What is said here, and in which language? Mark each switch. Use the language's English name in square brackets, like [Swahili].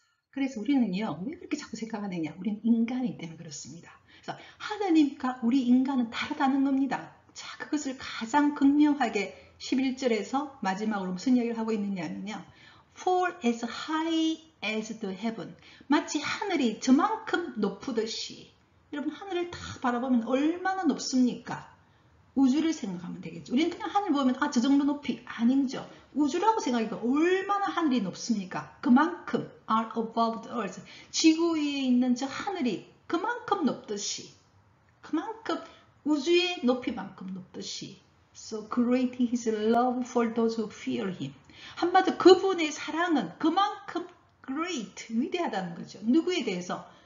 [Korean] 그래서 우리는요, 왜 그렇게 자꾸 생각하느냐? 우리는 인간이기 때문에 그렇습니다. 그래서 하느님과 우리 인간은 다르다는 겁니다. 자, 그것을 가장 극명하게 11절에서 마지막으로 무슨 이야기를 하고 있느냐면요. [English] For as high as the heaven. [Korean] 마치 하늘이 저만큼 높으듯이. 여러분, 하늘을 다 바라보면 얼마나 높습니까? 우주를 생각하면 되겠죠. 우리는 그냥 하늘 보면 저 정도 높이 아니죠. 우주라고 생각하니까 얼마나 하늘이 높습니까? 그만큼 [English] are above the earth. [Korean] 지구 위에 있는 저 하늘이 그만큼 높듯이, 그만큼 우주의 높이만큼 높듯이. [English] So great is his love for those who fear him. [Korean] 한마디로 그분의 사랑은 그만큼 great, 위대하다는 거죠. 누구에 대해서?